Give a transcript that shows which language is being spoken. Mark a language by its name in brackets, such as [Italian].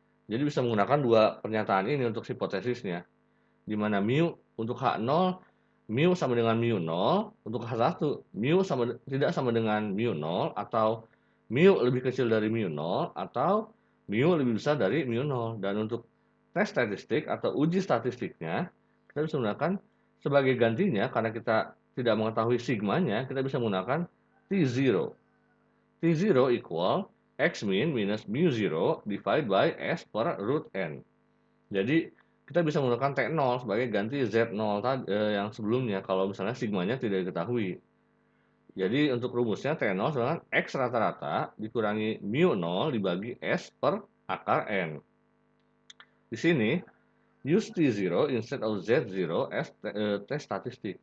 [Indonesian] Jadi bisa menggunakan dua pernyataan ini untuk hipotesisnya, di mana mu untuk H0 mu sama dengan mu 0, untuk H1 mu tidak sama dengan mu 0, atau mu lebih kecil dari mu 0, atau mu lebih besar dari mu 0. Dan untuk tes statistik atau uji statistiknya, kita bisa menggunakan sebagai gantinya, karena kita tidak mengetahui sigmanya, kita bisa menggunakan T0. [English] T0 equal X min minus mu 0 divided by S per root N. [Indonesian] Jadi kita bisa menggunakan T0 sebagai ganti Z0 yang sebelumnya kalau misalnya sigmanya tidak diketahui. Jadi untuk rumusnya T0 dengan X rata-rata dikurangi mu 0 dibagi S per akar N. Di sini use T0 instead of Z0 as tes statistik.